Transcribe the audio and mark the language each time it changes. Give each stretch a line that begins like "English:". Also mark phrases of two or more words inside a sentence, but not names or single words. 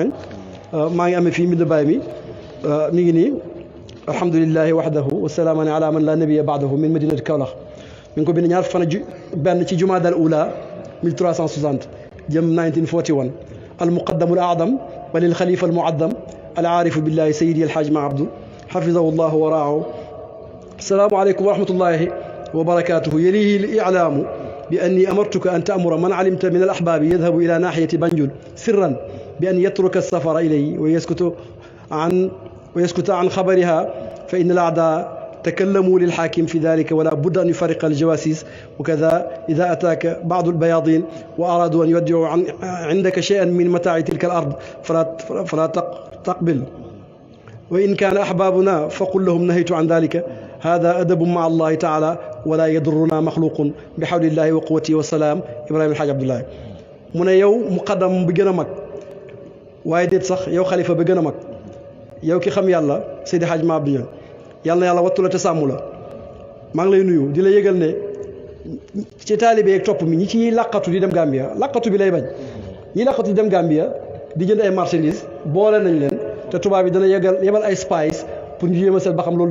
Wolof: Niang maa ngi amee fii mbind Baay mi mi ngi nii
Arabic: الحمد لله وحده والسلام على من لا نبي بعده من مدينة Kaolack
Wolof: mi ngi ko bind ñaar fan benn ci
Arabic: جمادى الأولى 1360 jëm 1941 المقدم الأعظم وللخليفة المعظم العارف بالله سيدي الحاج ما عبده حفظه الله ورعاه السلام عليكم ورحمة الله وبركاته يليه الإعلام بأني أمرتك أن تأمر من علمت من الأحباب يذهب إلى ناحية بنجل سرا بأن يترك السفر إليه ويسكت عن خبرها فإن الأعداء تكلموا للحاكم في ذلك ولا بد أن يفرق الجواسيس وكذا إذا أتاك بعض البياضين وأرادوا أن يودعوا عندك شيئا من متاع تلك الأرض فلا تقبل وإن كان أحبابنا فقل لهم نهيت عن ذلك هذا أدب مع الله تعالى ولا يضرنا مخلوق بحول الله وقوته والسلام إبراهيم الحاج عبد الله
Wolof: mu ne yow muqaddam bi gën a mag waaye déet sax yow xalifa bi gën a mag yow ki xam yàlla Seydi Hadj Ma Abdou Niang yàlla na yàlla wattu la te sàmm la maa ngi lay nuyu di la yëgal ne ci taalibe yeeg topp mi ñi ci làqatu di dem Gambia làqatu bi lay bañ ñi làqatu di dem Gambia di jënd ay marchandises boole nañ leen te tubaab yi dana yebal ay spies pour ñu jéem a seet ba xam loolu